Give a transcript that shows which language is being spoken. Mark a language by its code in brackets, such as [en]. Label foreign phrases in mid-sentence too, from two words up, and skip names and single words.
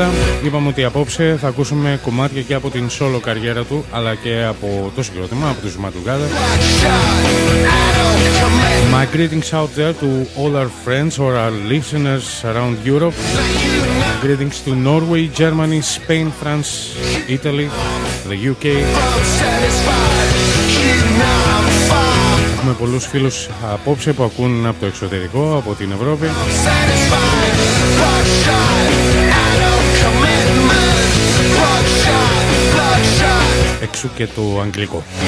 [el] Είπαμε ότι απόψε θα ακούσουμε κομμάτια και από την solo καριέρα του αλλά και από το συγκρότημα, από τους Madrugada. [en] My greetings out there to all our friends or our listeners around Europe. Greetings to Norway, Germany, Spain, France, Italy, the UK. [el] Έχουμε πολλούς φίλους απόψε που ακούν από το εξωτερικό, από την Ευρώπη. Εξού και το αγγλικό.